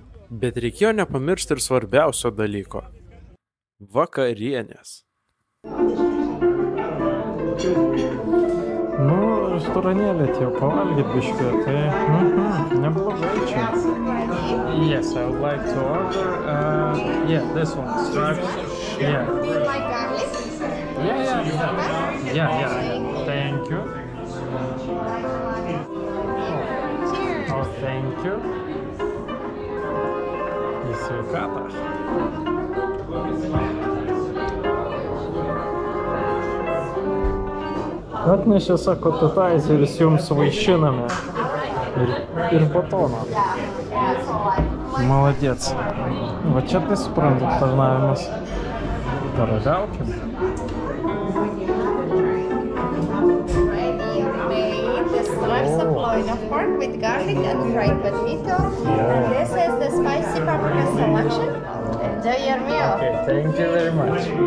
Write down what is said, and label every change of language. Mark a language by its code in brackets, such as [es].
[lt] Bet reikėjo nepamiršti ir svarbiausio dalyko – vakarienės. Nu, restoranėlį atėjau pavalgyt biškį, tai neblogai čia. [en] Yes, I would like to order, yeah, this one, stripes, yeah. Do you like garlic? Yeah, thank you. Cheers. Oh, thank you. [lt] Į sveikatą. Atnešė, sako, appetizerius jums vaišiname ir batoną. [ru] Молодец. [lt] Va čia tai suprantu aptarnavimas. Paragaukim. [en] Ready made the stripes of loin of pork with garlic and fried potato. And this is the spicy paprika selection. Enjoy your meal. Okay, thank you very much.